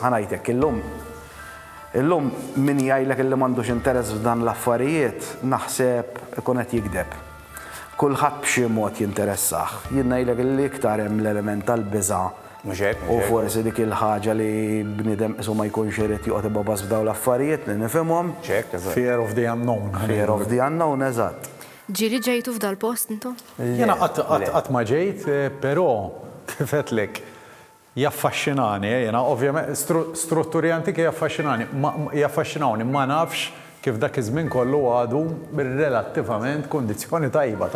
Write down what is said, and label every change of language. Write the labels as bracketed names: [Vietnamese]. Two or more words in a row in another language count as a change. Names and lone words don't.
[Maltese] Ħanajtek illum min jgħidlek illi m'għandux interess f'dan l-affarijiet naħseb ikun qed jikdeb. Kulħadd b'xi mod jinteressah. Jien ngħidlek illi iktar hemm l-element tal-biża' u forsi dik il-ħaġa li bniedem isu ma jkunx irid joqgħod ibabas f'dawn l-affarijiet li nifhimhom. [English] Fear of the unknown. Fear of the unknown, [Maltese] eżatt. Ġieli ġejtu f'dal-post intom? Jena qatt ma ġejt, però kif qedlek jaffaxxinani, jena ovvjament strutturi antiki jaffaxxinawni, ma nafx kif dak iż-żmien kollu għadu relattivament kondizzjoni tajba ta'